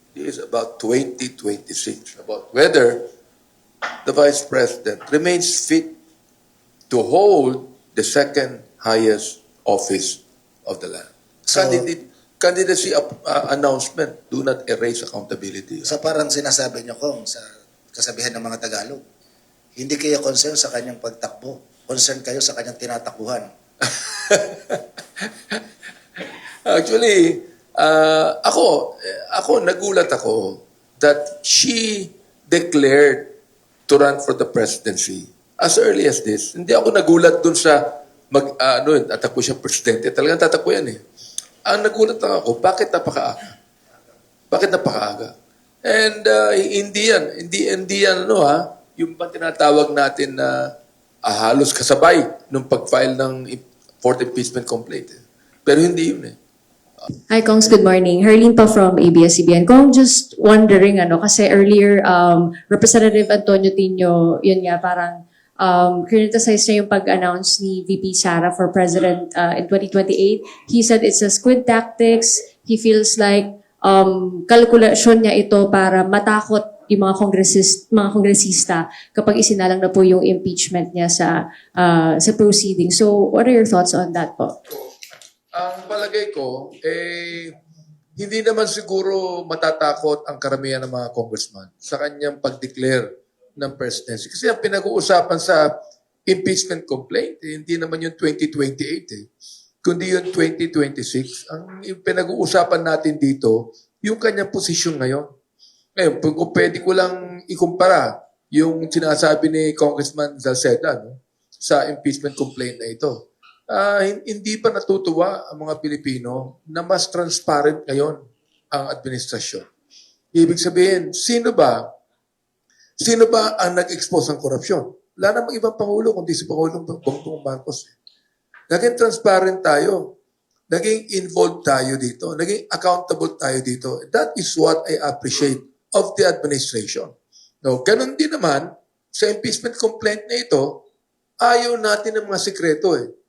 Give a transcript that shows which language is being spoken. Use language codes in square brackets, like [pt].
[en] This is about 2026, about whether the Vice President remains fit to hold the second highest office of the land. So- Candidacy announcement do not erase accountability. [tl] Sa parang sinasabi niyo kung sa kasabihan ng mga Tagalog, hindi kayo concern sa kanyang pagtakbo. Concern kayo sa kanyang tinatakbuhan. [en] Actually, [tl] ako nagulat ako [en] that she declared to run for the presidency as early as this. [tl] Hindi ako nagulat dun sa tatakbo siya presidente. Talagang tatakbo yan eh. Ang nagulat lang ako, bakit napakaaga? Bakit napakaaga? And hindi yan, yung bang tinatawag natin na halos kasabay nung pag-file ng fourth impeachment complaint. Pero hindi yun eh. [en] Hi, Kongs. Good morning. Herlene pa from ABS-CBN. Kong, just wondering, [tl] kasi [en] earlier, Representative Antonio Tino, [tl] yun nga, parang criticize niya yung pag-announce ni [en] VP Sara for president in 2028. He said it's a squid tactics. He feels like [tl] kalkulasyon niya ito para matakot yung mga kongresista kapag isinalang na po yung impeachment niya sa proceeding. [en] So, what are your thoughts on that po? [tl] Ang palagay ko, hindi naman siguro matatakot ang karamihan ng mga congressman sa kanyang pag-declare ng presidency. Kasi ang pinag-uusapan sa impeachment complaint, hindi naman yung 2028 kundi yung 2026. Ang pinag-uusapan natin dito, yung kanyang posisyon ngayon. Ngayon, kung pwede ko lang ikumpara yung sinasabi ni Congressman Salceda sa impeachment complaint na ito. Hindi pa natutuwa ang mga Pilipino na mas transparent ngayon ang administrasyon. Ibig sabihin, sino ba ang nag-expose ng korupsyon? Wala namang ibang Pangulo kundi si Pangulong Bongbong Marcos. Naging transparent tayo. Naging involved tayo dito. Naging accountable tayo dito. [en] That is what I appreciate of the administration. [tl] No, ganun din naman, sa impeachment complaint na ito, ayaw natin ng mga sekreto eh.